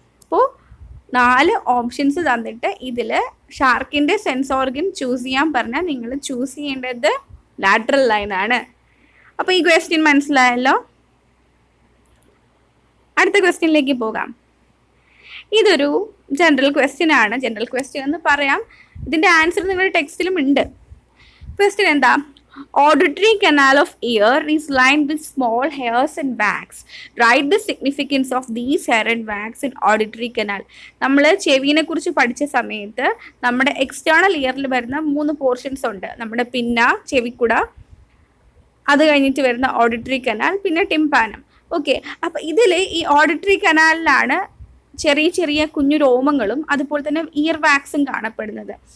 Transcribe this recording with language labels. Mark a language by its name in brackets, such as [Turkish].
[Malayalam] അപ്പോൾ 4 ഓപ്ഷൻസ് തന്നിട്ട് ഇതിൽ ഷാർക്കിൻ്റെ സെൻസ് ഓർഗൻ ചൂസ് ചെയ്യാൻ പറഞ്ഞാൽ നിങ്ങൾ ചൂസ് ചെയ്യേണ്ടത് ലാറ്ററൽ ലൈൻ ആണ്. അപ്പോൾ ഈ ക്വസ്റ്റ്യൻ മനസ്സിലായല്ലോ. അടുത്ത ക്വസ്റ്റ്യനിലേക്ക് പോകാം. ഇതൊരു ജനറൽ ക്വസ്റ്റ്യൻ ആണ്. ജനറൽ ക്വസ്റ്റ്യൻ എന്ന് പറയാം. ഇതിൻ്റെ ആൻസർ നിങ്ങളുടെ ടെക്സ്റ്റിലും ഉണ്ട്. ക്വസ്റ്റ്യൻ എന്താ? [English] Auditory canal of ear is lined with small hairs and wax. Write the significance of these hair and wax in auditory canal. [Malayalam] നമ്മൾ ചെവിനെ കുറിച്ച് പഠിച്ച സമയത്ത് നമ്മുടെ എക്സ്റ്റേണൽ ഇയറിൽ വരുന്ന 3 പോർഷൻസ് ഉണ്ട്. നമ്മുടെ പിന്ന, ചെവിക്കുട, അത് കഴിഞ്ഞിട്ട് വരുന്ന ഓഡിറ്ററി കനാൽ, പിന്നെ ടിംപാനം. ഓക്കെ, അപ്പോൾ ഇതിൽ ഈ ഓഡിറ്ററി കനാലിലാണ് ചെറിയ ചെറിയ കുഞ്ഞു രോമങ്ങളും അതുപോലെ തന്നെ ഇയർ വാക്സും കാണപ്പെടുന്നത്.